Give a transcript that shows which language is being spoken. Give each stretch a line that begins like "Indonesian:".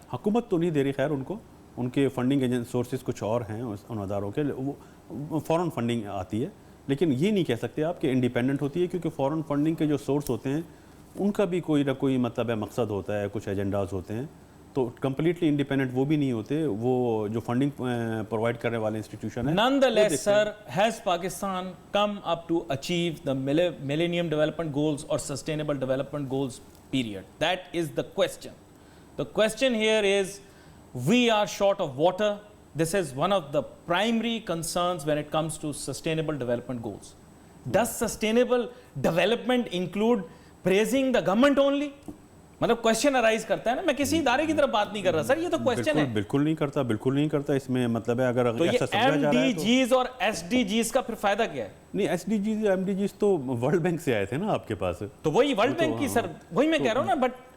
Hindi: हुकूमत तो नहीं दे रही, खैर उनके फंडिंग सोर्सेज कुछ और हैं उन अदारों के, वो फॉरेन फंडिंग आती है, लेकिन ये नहीं कह सकते आप कि इंडिपेंडेंट होती है, क्योंकि फॉरेन फंडिंग के जो सोर्स होते हैं उनका भी कोई ना कोई मतलब है, मकसद होता है, कुछ एजेंडाज होते हैं, तो कम्प्लीटली इंडिपेंडेंट वो भी नहीं होते। वो जो फंडिंग प्रोवाइड करने वाले इंस्टीट्यूशन है।
English: Nonetheless, sir, has Pakistan come up to achieve the Millennium Development Goals or Sustainable Development Goals, period? That is the question. The question here is, we are short of water. This is one of the primary concerns when it comes to Sustainable Development Goals. Does Sustainable Development include praising the government only?
Hindi: मतलब question arise करता है ना, मैं किसी इदारे की तरफ बात नहीं कर रहा सर, ये तो क्वेश्चन है। बिल्कुल नहीं करता, इसमें मतलब है अगर तो ऐसा समझा जा रहा है तो MDGs और SDGs का फिर फायदा क्या है? नहीं, SDGs MDGs तो वर्ल्ड बैंक से आए थे ना आपके पास, तो वही वर्ल्ड बैंक की सर, वही मैं कह रहा हूँ ना, बट